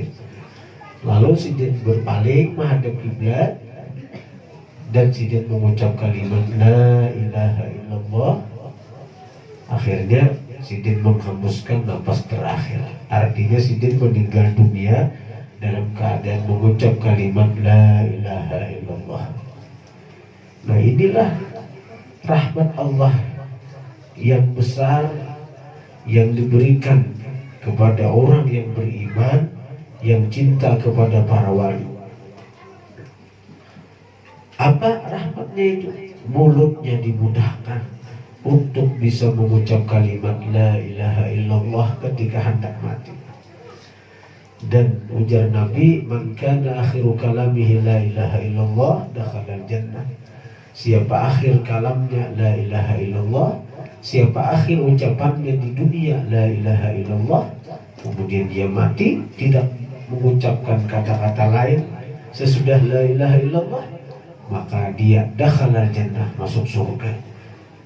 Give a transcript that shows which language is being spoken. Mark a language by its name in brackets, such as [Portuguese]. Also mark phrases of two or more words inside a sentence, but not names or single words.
[Indonesian] Lalu Sidin berpaling menghadap kiblat dan Sidin mengucap kalimat [Arabic] la ilaha illallah. [Indonesian] Akhirnya Sidin menghembuskan napas terakhir, artinya Sidin meninggal dunia dalam keadaan mengucap kalimat [Arabic] la ilaha illallah. [Indonesian] Nah, inilah rahmat Allah yang besar yang diberikan kepada orang yang beriman, yang cinta kepada para wali. Apa rahmatnya itu? Mulutnya dimudahkan untuk bisa mengucap kalimat [Arabic] la ilaha illallah [Indonesian] ketika hendak mati. Dan ujar Nabi, [Arabic] man kana akhiru kalamihi la ilaha illallah dakhala jannah. [Indonesian] Siapa akhir kalamnya [Arabic] la ilaha illallah, [Indonesian] siapa akhir ucapannya di dunia [Arabic] la ilaha illallah, [Indonesian] kemudian dia mati tidak mengucapkan kata-kata lain sesudah [Arabic] la ilaha illallah, [Indonesian] maka dia [Arabic] dakhala jannah, [Indonesian] masuk surga.